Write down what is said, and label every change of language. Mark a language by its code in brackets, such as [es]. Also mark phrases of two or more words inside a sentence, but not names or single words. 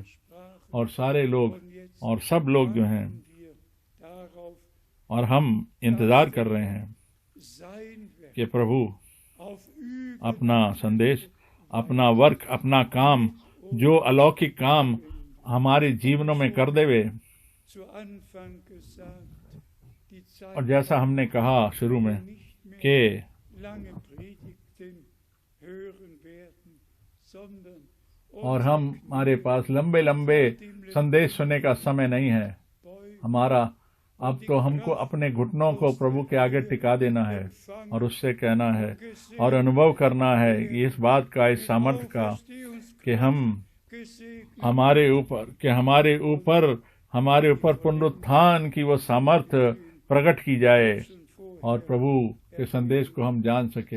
[hi] और सारे लोग और सब लोग जो हैं, और हम इंतजार कर रहे हैं कि प्रभु [de] auf Üben [hi] अपना संदेश, अपना वर्क, अपना काम, जो अलौकिक काम हमारे जीवनों में कर देवे। [de] zu Anfang gesagt, die Zeit [hi] और जैसा हमने कहा शुरू में [de] nicht mehr [hi] कि [de] lange Predigten hören werden, sondern [hi] और हमारे पास लंबे लंबे संदेश सुनने का समय नहीं है हमारा। अब तो हमको अपने घुटनों को प्रभु के आगे टिका देना है और उससे कहना है और अनुभव करना है इस बात का, इस सामर्थ्य का कि हमारे ऊपर पुनरुत्थान की वो सामर्थ्य प्रकट की जाए और प्रभु के संदेश को हम जान सकें।